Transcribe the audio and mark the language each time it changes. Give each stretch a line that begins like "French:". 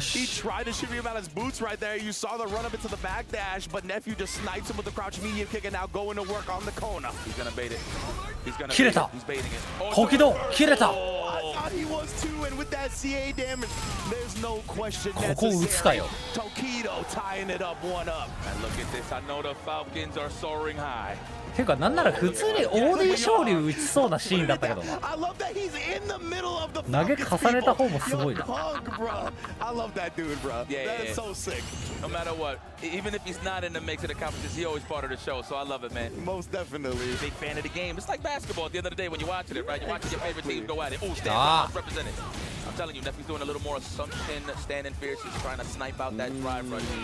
English: He tried to shimmy him out his boots right there. You saw the run up into the back dash, but Nephew just snipes him with the crouch medium kick and now going to work on the corner. He's going to bait it. He's going to bait it. He's baiting it.
Japanese: Tokido, 切れた.
English: I thought he was too, and with that CA damage, there's no question necessary. Tokido tying it up 1-up. And look at this. I know the Falcons are soaring high.
Japanese: ていうかなんなら普通に OD 勝利打ちそうなシーンだったけどな。投げ重ねた方もすごいな。
English: I love that dude, bro. Yeah, that is so sick. No matter what, even if he's not in the mix of the competition, he's always part of the show. So I love it, man. Most definitely. Big fan of the game. It's like basketball at the end of the day when you're watching it, right? You're watching your favorite team go at it. Oh, stand represented. I'm telling you, Nephew's doing a little more assumption, standing fierce. He's trying to snipe out that drive rush.